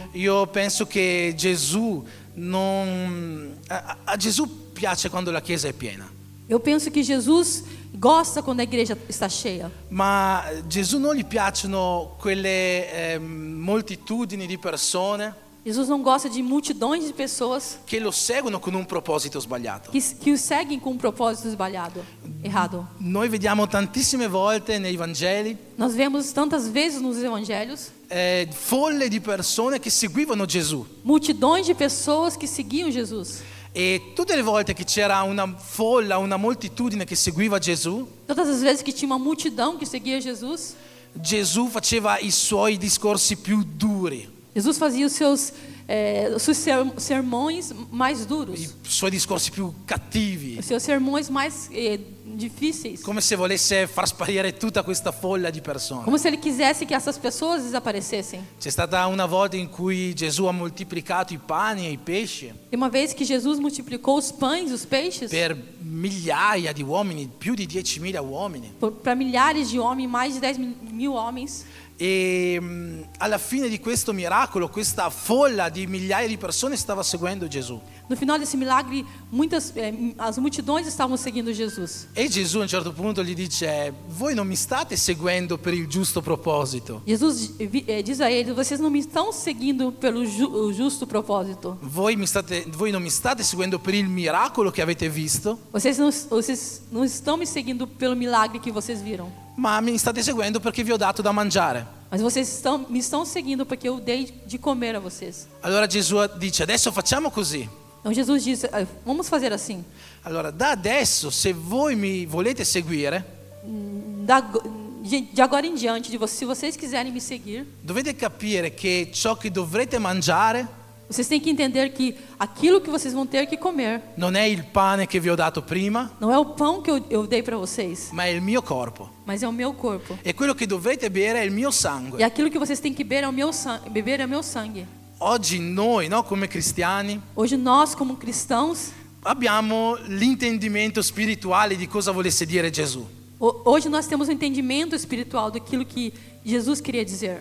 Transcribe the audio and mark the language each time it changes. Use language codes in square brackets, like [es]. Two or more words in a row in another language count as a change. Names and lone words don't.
[it] Io penso che Gesù a Gesù piace quando la chiesa è piena, [pt] Eu penso que Jesus gosta quando a igreja está cheia. [it] ma Gesù non gli piacciono quelle moltitudini di persone [pt] Jesus não gosta de multidões de pessoas [it] che lo seguono con un proposito sbagliato. [pt] que o seguem com um propósito errado. [it] Noi vediamo tantissime volte nei Vangeli [pt] Nós vemos tantas vezes nos evangelhos [it] folle di persone che seguivano Gesù. [pt] multidões de pessoas que seguiam Jesus. [it] E tutte le volte che c'era una folla, una moltitudine che seguiva Gesù, [pt] Todas as vezes que tinha uma multidão que seguia Jesus, [it] Gesù faceva i suoi discorsi più duri, [pt] Jesus fazia os seus sermões mais duros, [it] i suoi discorsi più cattivi, [pt] os seus sermões mais difíceis, [it] come se volesse far sparire tutta questa folla di persone. [pt] como se ele quisesse que essas pessoas desaparecessem. [it] C'è stata una volta in cui Gesù ha moltiplicato i pani e i pesci [pt] E uma vez que Jesus multiplicou os pães e os peixes [it] per migliaia di uomini, più di 10.000 uomini. [pt] para milhares de homens, mais de 10 mil homens, [it] E alla fine di questo miracolo, questa folla di migliaia di persone stava seguendo Gesù. [pt] no final desse milagre, as multidões estavam seguindo Jesus. [it] E Gesù a un certo punto gli dice: voi non mi state seguendo per il giusto proposito, [pt] Jesus diz a eles: vocês não me estão seguindo pelo justo propósito. [it] voi non mi state seguendo per il miracolo che avete visto, [pt] Vocês não estão me seguindo pelo milagre que vocês viram. [it] ma mi state seguendo perché vi ho dato da mangiare. [pt] Mas vocês me estão seguindo porque eu dei de comer a vocês. [it] Allora Gesù dice: adesso facciamo così. [pt] Então Jesus diz: vamos fazer assim. [it] Allora da adesso, se voi mi volete seguire, [pt] De agora em diante, se vocês quiserem me seguir, [it] dovete capire che ciò che dovrete mangiare [pt] vocês têm que entender que aquilo que vocês vão ter que comer [it] non è il pane che vi ho dato prima, [pt] não é o pão que eu dei para vocês, [it] ma è il mio corpo. [pt] mas é o meu corpo. [it] E quello che dovrete bere è il mio [pt] E [it] sangue. [pt] aquilo que vocês têm que beber é o meu sangue. [it] Oggi noi, no, come cristiani, [pt] Hoje nós, como cristãos, [it] abbiamo l'intendimento spirituale di cosa volesse dire Gesù. [pt] hoje nós temos um entendimento espiritual daquilo que Jesus queria dizer.